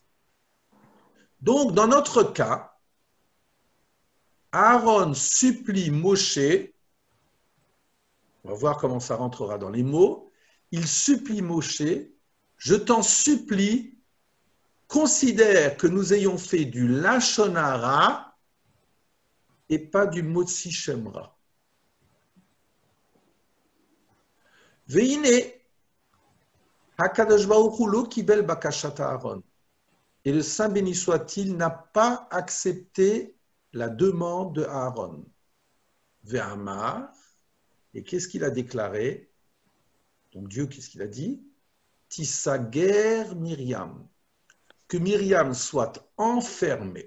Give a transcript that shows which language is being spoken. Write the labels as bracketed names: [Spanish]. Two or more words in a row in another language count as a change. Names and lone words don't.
[French] Donc, dans notre cas, Aaron supplie Moshe, on va voir comment ça rentrera dans les mots, il supplie Moshe, je t'en supplie, considère que nous ayons fait du [Hebrew] לשון הרע [French] et pas du [Hebrew] מוציא שם רע. והנה הקדוש ברוך הוא לא קיבל בקשת אהרן. [French] et le Saint béni soit-il n'a pas accepté la demande de Aaron. Ve'amar, et qu'est-ce qu'il a déclaré? Donc Dieu, qu'est-ce qu'il a dit? [Hebrew] תסגר מרים, [French] que Myriam soit enfermée.